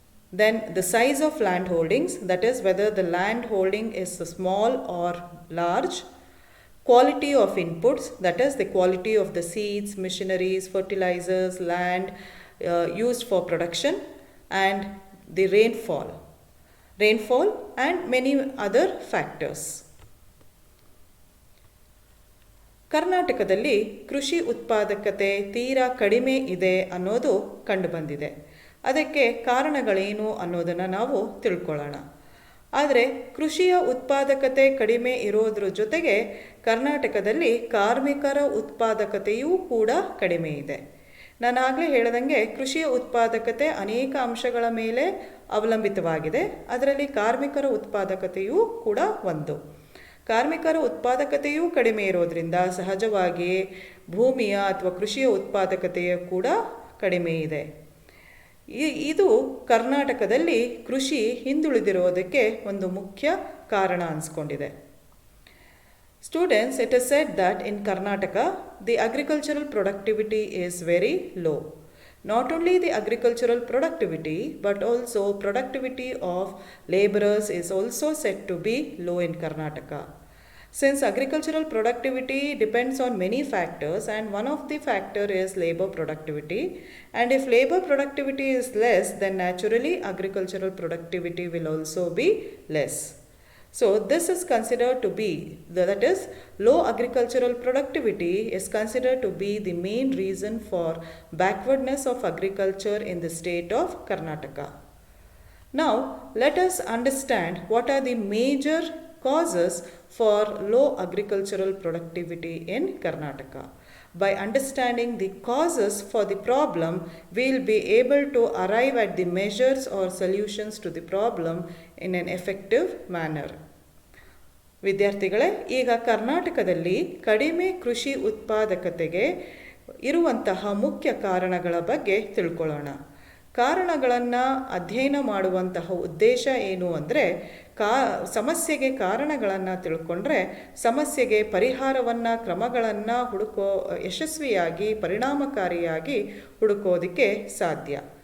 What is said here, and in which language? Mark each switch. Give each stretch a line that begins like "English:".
English: then the size of land holdings, that is whether the land holding is small or large, quality of inputs, that is the quality of the seeds, machineries, fertilizers, land used for production, and the rainfall and many other factors.
Kannada: ಕರ್ನಾಟಕದಲ್ಲಿ ಕೃಷಿ ಉತ್ಪಾದಕತೆ ತೀರಾ ಕಡಿಮೆ ಇದೆ ಅನ್ನೋದು ಕಂಡುಬಂದಿದೆ. ಅದಕ್ಕೆ ಕಾರಣಗಳೇನು ಅನ್ನೋದನ್ನು ನಾವು ತಿಳ್ಕೊಳ್ಳೋಣ. ಆದರೆ ಕೃಷಿಯ ಉತ್ಪಾದಕತೆ ಕಡಿಮೆ ಇರೋದ್ರ ಜೊತೆಗೆ ಕರ್ನಾಟಕದಲ್ಲಿ ಕಾರ್ಮಿಕರ ಉತ್ಪಾದಕತೆಯೂ ಕೂಡ ಕಡಿಮೆ ಇದೆ. ನಾನು ಆಗಲೇ ಹೇಳ್ದಂಗೆ ಕೃಷಿಯ ಉತ್ಪಾದಕತೆ ಅನೇಕ ಅಂಶಗಳ ಮೇಲೆ ಅವಲಂಬಿತವಾಗಿದೆ. ಅದರಲ್ಲಿ ಕಾರ್ಮಿಕರ ಉತ್ಪಾದಕತೆಯೂ ಕೂಡ ಒಂದು. ಕಾರ್ಮಿಕರ ಉತ್ಪಾದಕತೆಯೂ ಕಡಿಮೆ ಇರೋದ್ರಿಂದ ಸಹಜವಾಗಿ ಭೂಮಿಯ ಅಥವಾ ಕೃಷಿಯ ಉತ್ಪಾದಕತೆಯು ಕೂಡ ಕಡಿಮೆ ಇದೆ. ಇದು ಕರ್ನಾಟಕದಲ್ಲಿ ಕೃಷಿ ಹಿಂದುಳಿದಿರೋದಕ್ಕೆ ಒಂದು ಮುಖ್ಯ ಕಾರಣ ಅನಿಸ್ಕೊಂಡಿದೆ.
English: Students, it is said that in Karnataka, the agricultural productivity is very low. Not only the agricultural productivity, but also productivity of laborers is also said to be low in Karnataka. Since agricultural productivity depends on many factors, and one of the factor is labor productivity, and if labor productivity is less, then naturally agricultural productivity will also be less. So this is considered to be, that is, low agricultural productivity is considered to be the main reason for backwardness of agriculture in the state of Karnataka. Now let us understand what are the major causes for low agricultural productivity in Karnataka. By understanding the causes for the problem, we will be able to arrive at the measures or solutions to the problem in an effective manner.
Kannada: ವಿದ್ಯಾರ್ಥಿಗಳೇ, ಈಗ ಕರ್ನಾಟಕದಲ್ಲಿ ಕಡಿಮೆ ಕೃಷಿ ಉತ್ಪಾದಕತೆಗೆ ಇರುವಂತಹ ಮುಖ್ಯ ಕಾರಣಗಳ ಬಗ್ಗೆ ತಿಳ್ಕೊಳ್ಳೋಣ. ಕಾರಣಗಳನ್ನು ಅಧ್ಯಯನ ಮಾಡುವಂತಹ ಉದ್ದೇಶ ಏನು ಅಂದರೆ ಸಮಸ್ಯೆಗೆ ಕಾರಣಗಳನ್ನು ತಿಳ್ಕೊಂಡ್ರೆ ಸಮಸ್ಯೆಗೆ ಪರಿಹಾರವನ್ನು ಕ್ರಮಗಳನ್ನು ಯಶಸ್ವಿಯಾಗಿ ಪರಿಣಾಮಕಾರಿಯಾಗಿ ಹುಡುಕೋದಕ್ಕೆ ಸಾಧ್ಯ.